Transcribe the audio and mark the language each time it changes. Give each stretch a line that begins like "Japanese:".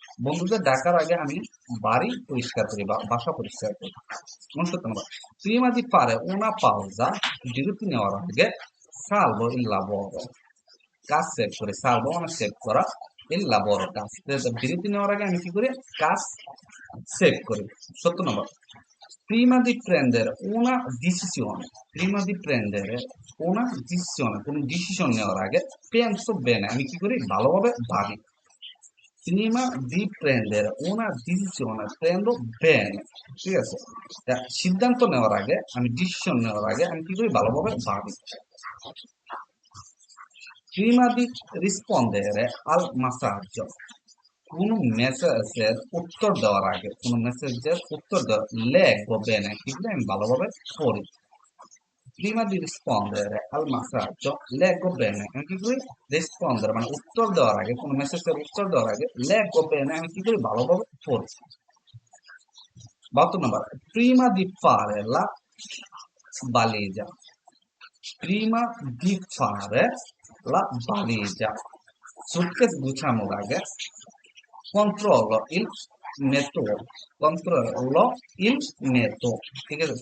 Bangla: বন্ধুদের ডাকার আগে আমি বাড়ি পরিষ্কার করি বা বাসা পরিষ্কার করি। 69 নম্বর,
Italian: prima di fare una pausa,
Bangla: বিরতি নেওয়ার আগে
Italian: salvo il lavoro,
Bangla: কাজ সেভ করি,
Italian: salvo
Bangla: মানে সেভ করা,
Italian: il lavoro
Bangla: কাজ, বিরতি নেওয়ার আগে আমি কি করি, কাজ সেভ করি।
Italian: 70 নম্বর, prima di prendere una decisione, prima di prendere una decisione
Bangla: কোনো ডিসিশন নেওয়ার আগে
Italian: penso bene
Bangla: আমি কি করি, ভালোভাবে ভাবি।
Italian: prima di prendere una decisione prendo bene,
Bangla: ঠিক আছে। সিদ্ধান্ত নেওয়ার আগে আমি ডিসিশন নেওয়ার আগে আমি কি করি, ভালোভাবে ভাবি।
Italian: prima di rispondere al messaggio,
Bangla: কোন মেসেজের উত্তর দেওয়ার আগে, কোন মেসেজের উত্তর দেওয়ার লেগো বেনে কি করি, আমি ভালোভাবে পড়ি।
Italian: prima di rispondere al messaggio leggo bene
Bangla: আমি কি করি, রেসপন্ডার মানে উত্তর দেওয়ার আগে, কোন মেসেজের উত্তর দেওয়ার আগে
Italian: leggo bene
Bangla: আমি কি করি, ভালোভাবে পড়ি।
Italian: 72 নম্বর, prima di fare la valigia, prima di fare la valigia
Bangla: suitcase গুছানোর আগে
Italian: controllo il metodo, controllo il metodo,
Bangla: ঠিক আছে।